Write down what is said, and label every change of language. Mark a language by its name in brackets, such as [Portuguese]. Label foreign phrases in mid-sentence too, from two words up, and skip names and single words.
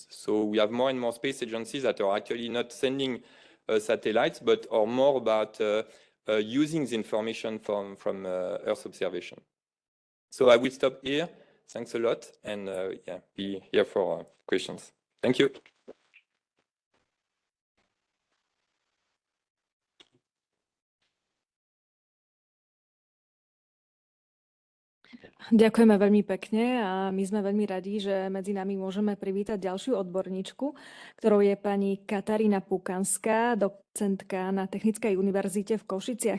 [English] So we have more and more space agencies that are actually not sending satellites, but are more about using the information from Earth observation. So I will stop here. Thanks a lot, and be here for questions. Thank you. [Slovak] Ďakujeme veľmi pekne a my sme veľmi radi, že medzi nami môžeme privítať ďalšiu odborníčku, ktorou je pani Katarína Pukanská, docentka na Technickej univerzite v Košiciach.